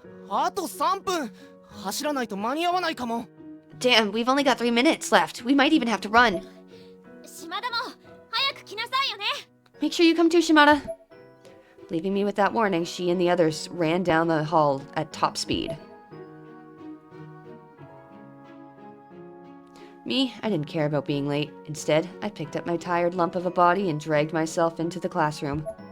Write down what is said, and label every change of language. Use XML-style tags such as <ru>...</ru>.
<ja>あと3分走らないと間に合わないかも。</ja> <en>damn, we've only got 3 minutes left. We might even have to run.</en> <ja>島田も早く来なさいよね。</ja> <en>Make sure you come too, Shimada. Leaving me with that warning, she and the others ran down the hall at top speed. Me, I didn't care about being late. Instead, I picked up my tired lump of a body and dragged myself into the classroom.</en>